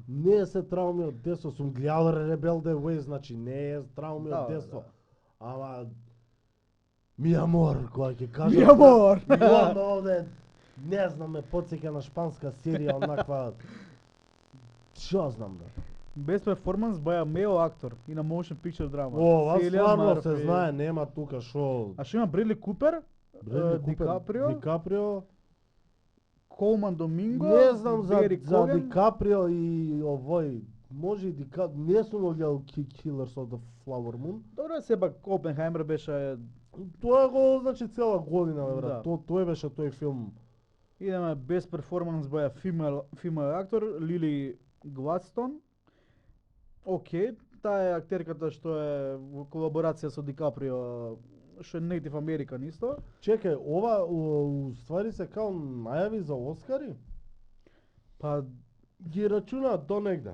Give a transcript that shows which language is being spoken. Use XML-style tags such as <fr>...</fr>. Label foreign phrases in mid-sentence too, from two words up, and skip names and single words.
<mk>Не се трауми од детство, сум гледал Ребел де Way, значи не е трауми од Да, детство. да. Ама</mk> <es>mi amor,</es> <mk>кога ќе кажам.</mk> <es>¡Mi amor!</es> <mk>Имам овде, не знам, ме потсеќа на шпанска серија, онаква. Шо знам, брат.</mk> <en>Best performance by a male actor in a motion picture drama.</en> <mk>Ова Cillian стварно се Murphy. знае, нема тука шо. А што има Бредли Купер, Бредли Купер, Дикаприо, Дикаприо. Колман Доминго, Не знам за Бери Коген. Дикаприо и овој. Може и не сум го гледал Killers of the Flower Moon. Добро, сепак Опенхаймер беше. Тоа го значи цела година, бе, брат. Да. Тој беше тој филм.</mk> <en>Идеме Best performance by a female actor,</en> <mk>Лили Гладстон. Океј, таа е актерката што е во колаборација со Дикаприо, што е</mk> <en>Native American</en> <mk>исто. Чекај, ова у ствари се као најави за Оскари? Па Ги рачунаат до негде.</mk>